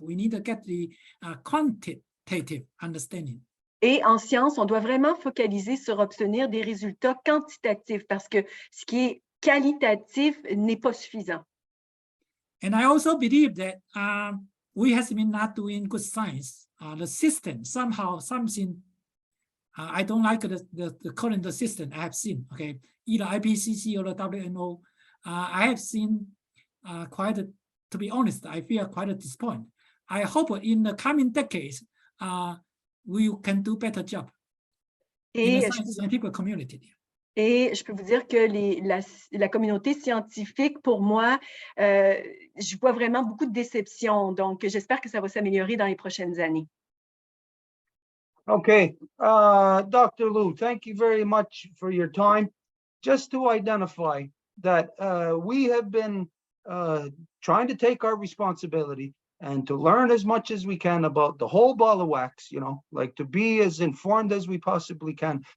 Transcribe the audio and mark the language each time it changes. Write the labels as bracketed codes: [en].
[en] We need to get the quantitative understanding. [fr] Et en science, on doit vraiment focaliser sur obtenir des résultats quantitatifs parce que ce qui est qualitatif n'est pas suffisant. [en] And I also believe that we have been not doing good science. The system somehow something. I don't like the current system I have seen. Okay, either IPCC or the WNO. I have seen to be honest, I feel quite disappointed. I hope in the coming decades, we can do better job in the scientific community. [fr] Et je peux vous dire que la communauté scientifique, pour moi, je vois vraiment beaucoup de déception. Donc, j'espère que ça va s'améliorer dans les prochaines années. [en] Okay, Dr. Lou, thank you very much for your time. Just to identify that we have been trying to take our responsibility and to learn as much as we can about the whole ball of wax, you know, like to be as informed as we possibly can.